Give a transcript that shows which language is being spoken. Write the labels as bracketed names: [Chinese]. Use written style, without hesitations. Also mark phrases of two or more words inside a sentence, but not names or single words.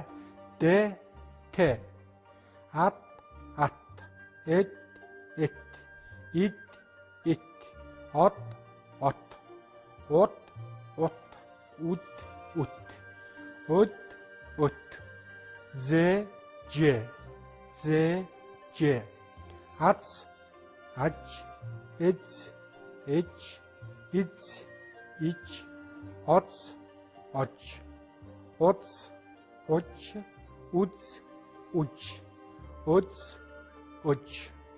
[Mongolian] Д т ат ат эд эт ид ит од от ут ут үд ут өд өт зэ же зэ же ац аж эз эж из ич оц оч оц оч уц уч оц оч